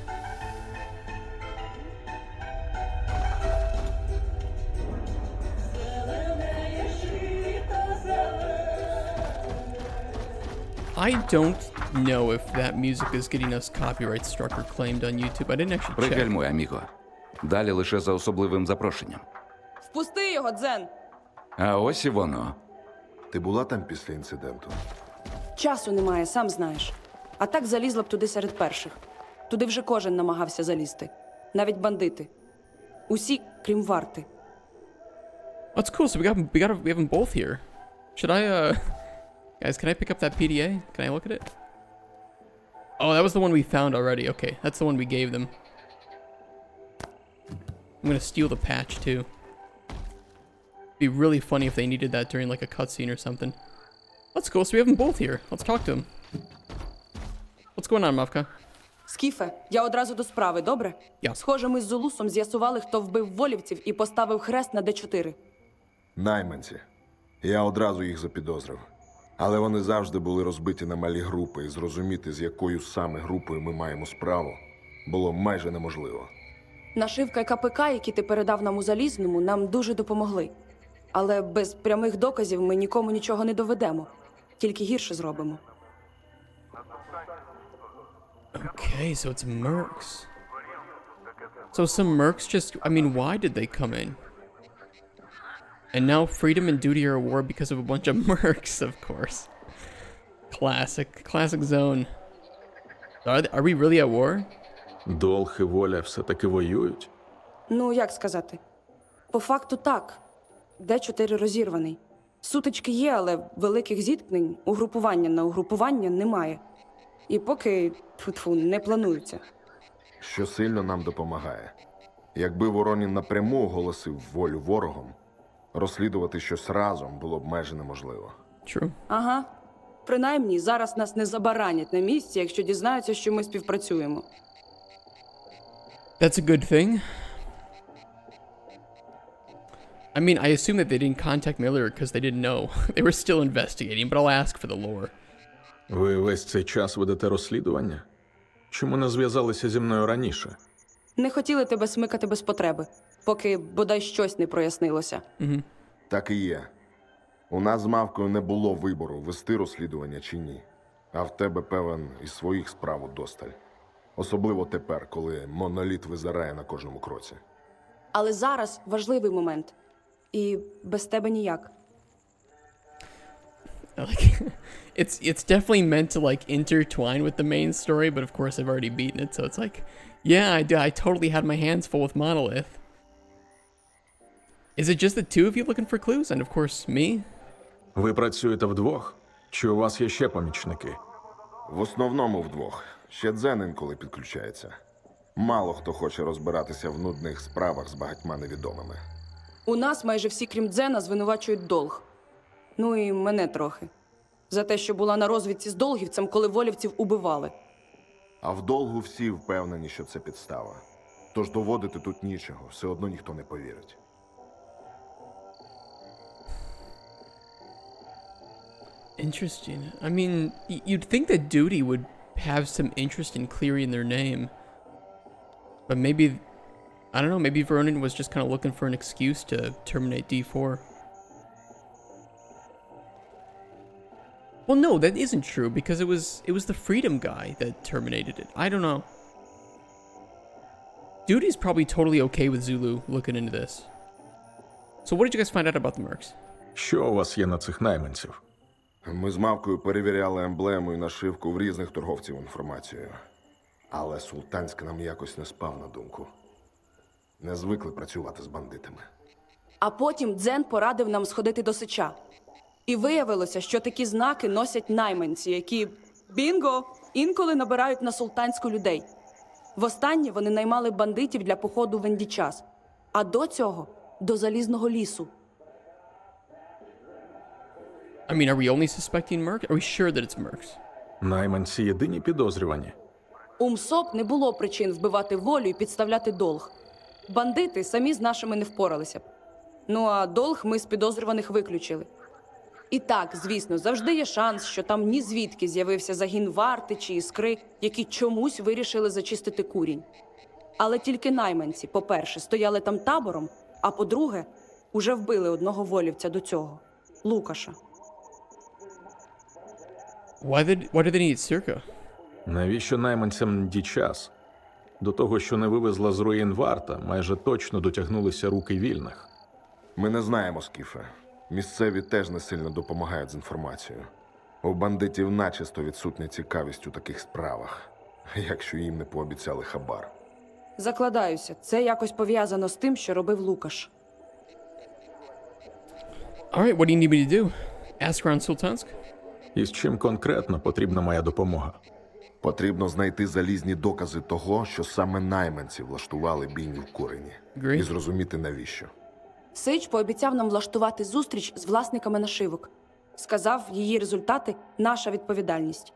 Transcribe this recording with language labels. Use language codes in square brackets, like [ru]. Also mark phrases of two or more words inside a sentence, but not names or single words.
[en] I don't know if that music is getting us copyright struck or claimed on YouTube. I didn't actually check. [uk] Пригальмуй, аміго. Далі лише за особливим запрошенням. Впусти його, Дзен! А ось і воно. Ти була там після інциденту? Часу немає, сам знаєш. А так залізла б туди серед перших. Туди вже кожен намагався залізти. Навіть бандити. Усі, крім варти. [en] That's cool. So we have them both here. Should I guys, can I pick up that PDA? Can I look at it? Oh, that was the one we found already. Okay, that's the one we gave them. I'm gonna steal the patch too. Be really funny if they needed that during like a cutscene or something. Let's go. So we have them both here. Let's talk to them. What's going on, Mavka? [uk] Скіфе, я одразу до справи, добре? Я. Схоже, ми з Зулусом з'ясували, хто вбив волівців і поставив хрест на Д4. Найманці. Я одразу їх запідозрив. Але вони завжди були розбиті на малі групи, і зрозуміти, з якою саме групою ми маємо справу, було майже неможливо. Нашивка і КПК, які ти передав нам у Залізному, нам дуже допомогли. Але без прямих доказів ми нікому нічого не доведемо. Тільки гірше зробимо. [en] Okay, so it's mercs. So some mercs just, I mean, why did they come in? And now freedom and duty are at war because of a bunch of mercs, of course. Classic zone. Are we really at war? [uk] Долг і воля все-таки воюють? Ну, як сказати? По факту так. Д4 розірваний. Сутички є, але великих зіткнень, угрупування на угрупування немає. І поки, тьфу-тьфу, не планується. Що сильно нам допомагає. Якби Воронін напряму оголосив волю ворогам, розслідувати щось разом було б майже неможливо. [en] True. [uk] Ага. Принаймні, зараз нас не забаранять на місці, якщо дізнаються, що ми співпрацюємо. [en] That's a good thing. I mean, I assume that they didn't contact me earlier because they didn't know. They were still investigating, but I'll ask for the lore. [uk] Ви весь цей час ведете розслідування? Чому не зв'язалися зі мною раніше? Не хотіли тебе смикати без потреби, поки бодай щось не прояснилося. Так і є. У нас з Мавкою не було вибору, вести розслідування чи ні. А в тебе, певен, і своїх справ удосталь. Особливо тепер, коли моноліт визирає на кожному кроці. Але зараз важливий момент. І без тебе ніяк. [en] Like, it's definitely meant to like intertwine with the main story, but of course I've already beaten it, so it's like, yeah, I totally had my hands full with Monolith. Is it just the two of you looking for clues, and of course me? [uk] Ви працюєте вдвох? Чи у вас є ще помічники? В основному вдвох. Ще Дзен інколи підключається. Мало хто хоче розбиратися в нудних справах з багатьма невідомими. У нас майже всі, крім Дзена, звинувачують долг. Ну і мене трохи. За те, що була на розвідці з долгівцем, коли волівців убивали. А в долгу всі впевнені, що це підстава. Тож доводити тут нічого, все одно ніхто не повірить. [en] Interesting. I mean, you'd think that Duty would have some interest in clearing their name. But maybe, I don't know, maybe Vernon was just kind of looking for an excuse to terminate D4. Well, no, that isn't true, because it was the Freedom guy that terminated it. I don't know. Duty's probably totally okay with Zulu looking into this. So what did you guys find out about the mercs? [uk] Що у вас є на цих найманців? Ми з Мавкою перевіряли емблему і нашивку в різних торговців інформацією. Але Султанськ нам якось не спав на думку. Не звикли працювати з бандитами. А потім Дзен порадив нам сходити до Сича. І виявилося, що такі знаки носять найманці, які, бінго, інколи набирають на Султанську людей. Востаннє вони наймали бандитів для походу в Ендічас, а до цього – до Залізного лісу. [en] I mean, are we only suspecting merc? Are we sure that it's mercs? [uk] Найманці єдині підозрювані. У МСОП не було причин вбивати волю і підставляти долг. Бандити самі з нашими не впоралися б. Ну а долг ми з підозрюваних виключили. І так, звісно, завжди є шанс, що там ні звідки з'явився загін варти чи іскри, які чомусь вирішили зачистити курінь. Але тільки найманці, по-перше, стояли там табором, а по-друге, уже вбили одного волівця до цього – Лукаша. [en] Why do they need SIRCAA? [uk] Навіщо найманцям дічас? До того, що не вивезла з руїн варта, майже точно дотягнулися руки вільних. Ми не знаємо, Скіфе. Місцеві теж не сильно допомагають з інформацією. У бандитів начисто відсутня цікавість у таких справах, якщо їм не пообіцяли хабар. Закладаюся, це якось пов'язано з тим, що робив Лукаш. [en] Alright, what do you need me to do? Ask around Sultansk? [uk] І з чим конкретно потрібна моя допомога? Потрібно знайти залізні докази того, що саме найманці влаштували бійню в курені. [en] Great. [uk] І зрозуміти навіщо. Сич пообіцяв нам влаштувати зустріч з власниками нашивок. Сказав, її результати – наша відповідальність.